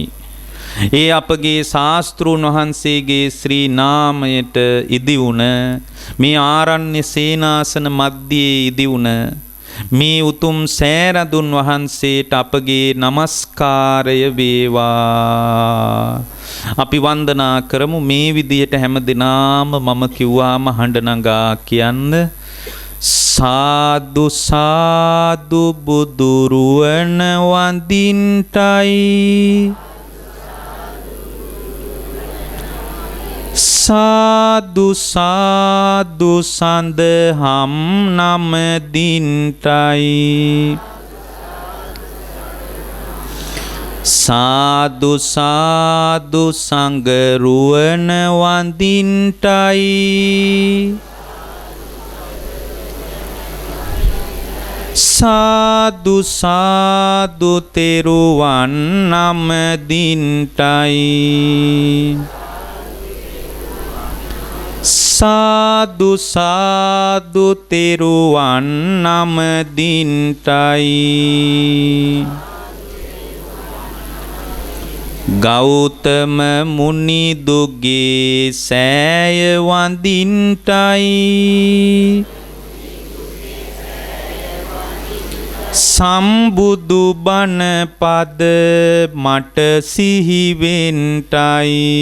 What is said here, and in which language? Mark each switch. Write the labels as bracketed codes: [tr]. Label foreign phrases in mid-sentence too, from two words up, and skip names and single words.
[si] ඒ අපගේ ශාස්ත්‍රූන් වහන්සේගේ ශ්‍රී නාමයට ඉදිවුණ මේ ආරණ්‍ය සේනාසන මැද්දේ ඉදිවුණ මේ උතුම් සෑරදුන් වහන්සේට අපගේ නමස්කාරය වේවා. අපි වන්දනා කරමු මේ විදියට හැම දිනාම මම කිව්වාම හඬ නගා කියන්න සාදු සාදු බුදුරුවන වඳින්ටයි සාදු සාදු සඳහම් නම දින්ටයි සාදු සාදු සංගරුවන වඳින්ටයි සාදු සාදු තෙරුවන් නම දින්ටයි සාදු සාදු තෙරුවන් නම දින්ටයි ගෞතම මුනි දුගේ සෑය වඳින්ටයි සම්බුදු බණ පද මට සිහිවෙන්ටයි